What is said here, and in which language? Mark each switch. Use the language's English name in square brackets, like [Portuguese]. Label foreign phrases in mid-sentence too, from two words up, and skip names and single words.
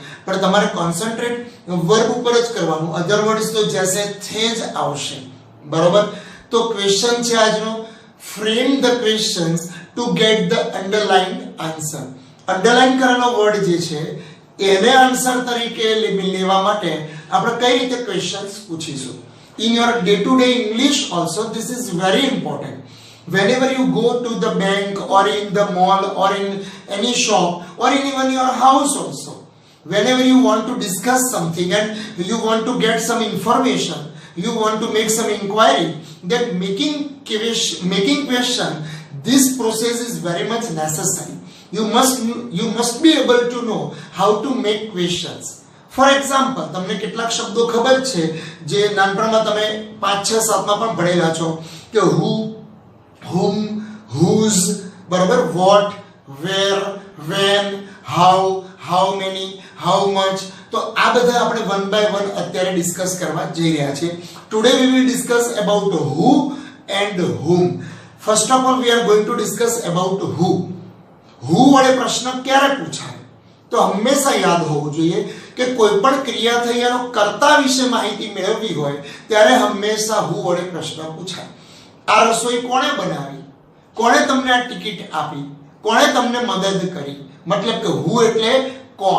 [Gujarati] પણ તમારે કોન્સન્ટ્રેટ વર્બ ઉપર જ કરવાનું, [English] other words [Gujarati] તો [Marathi] जैसे थे [Gujarati] જ આવશે. બરોબર? તો ક્વેશ્ચન છે આજનો, [English] frame the questions to get the underlined answer. [Gujarati] અંડરલાઇન કરેલો વર્ડ જે છે એને આન્સર તરીકે લેવા માટે આપણે કઈ રીતે ક્વેશ્ચન્સ પૂછીશું. [English] In your day-to-day English also this is very important. Whenever you go to the bank or in the mall or in any shop or in even your house also, whenever you want to discuss something and you want to get some information, you want to make some inquiry, that making question, this process is very much necessary. You must be able to know how to make questions. for example, [Gujarati] તમને કેટલાક શબ્દો ખબર છે જે નાનપણમાં તમે 5, 6, 7 માં પણ ભણેલા છો કે [English] who, whom, whose, [Gujarati] બરાબર, [English] what, where, when, how many, how much. [Gujarati] તો આ બધા આપણે 1 by 1 અત્યારે ડિસ્કસ કરવા જઈ રહ્યા છીએ. [English] ટુડે we will discuss about who and whom. First of all we are going to discuss about who. [Gujarati] who વડે પ્રશ્ન ક્યારે પૂછાય? તો હંમેશા યાદ હોવું જોઈએ કે કોઈ પણ ક્રિયા થઈ એનો કર્તા વિશે માહિતી મેળવવી હોય ત્યારે હંમેશા હુ વડે પ્રશ્ન પૂછાય. આ રસોઈ કોણે બનાવી? કોણે તમને આ ટિકિટ આપી? કોણે તમને મદદ કરી? મતલબ કે હુ એટલે કોણ.